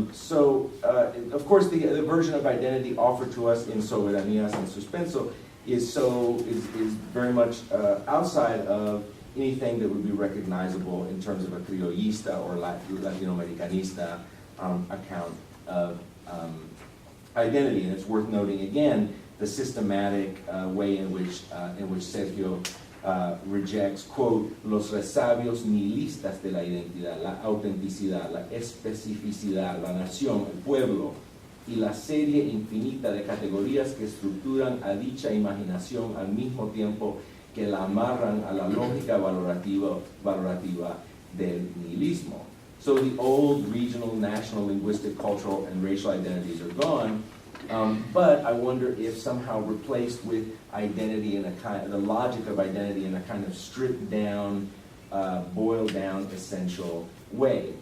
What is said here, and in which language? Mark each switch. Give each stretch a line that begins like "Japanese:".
English: Of course, the version of identity offered to us in Soberanías and Suspenso is very much outside of anything that would be recognizable in terms of a criollista or Latinoamericanista account of identity. And it's worth noting again the systematic way in which Sergio
Spanish: rejects, quote, los resabios nihilistas de la identidad, la autenticidad, la especificidad, la nación, el pueblo, y la serie infinita de categorías que estructuran a dicha imaginación al mismo tiempo que la amarran a la lógica valorativa del nihilismo.
English: So the old regional, national, linguistic, cultural, and racial identities are gone, but I wonder if somehow replaced with identity in a kind, the logic of identity in a kind of stripped down, boiled down, essential way.